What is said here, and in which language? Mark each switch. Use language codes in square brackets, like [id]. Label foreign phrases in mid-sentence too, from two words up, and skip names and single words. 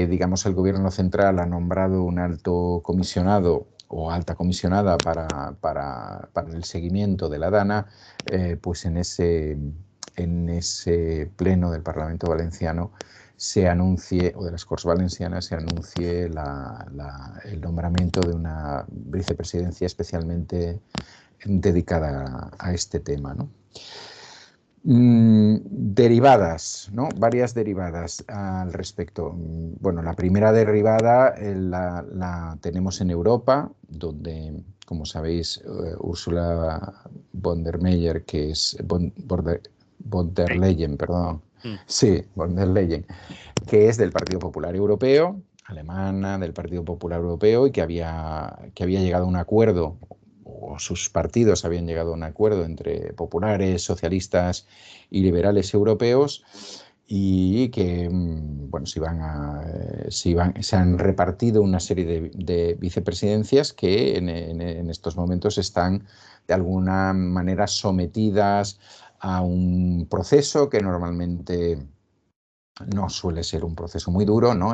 [es] digamos, el gobierno central ha nombrado un alto comisionado o alta comisionada para el seguimiento de la DANA, pues en ese pleno del Parlamento Valenciano se anuncie, o de las Corts Valencianas, se anuncie el nombramiento de una vicepresidencia especialmente dedicada a este tema, ¿no? Derivadas, ¿no? Varias derivadas al respecto. Bueno, la primera derivada la tenemos en Europa, donde, como sabéis, Ursula von der Leyen, que es von der Leyen, perdón. Sí, von der Leyen, que es del Partido Popular Europeo, alemana, del Partido Popular Europeo, y que había llegado a un acuerdo, o sus partidos habían llegado a un acuerdo entre populares, socialistas y liberales europeos, y que bueno, se han repartido una serie de vicepresidencias que en estos momentos están de alguna manera sometidas a un proceso que normalmente no suele ser un proceso muy duro, ¿no?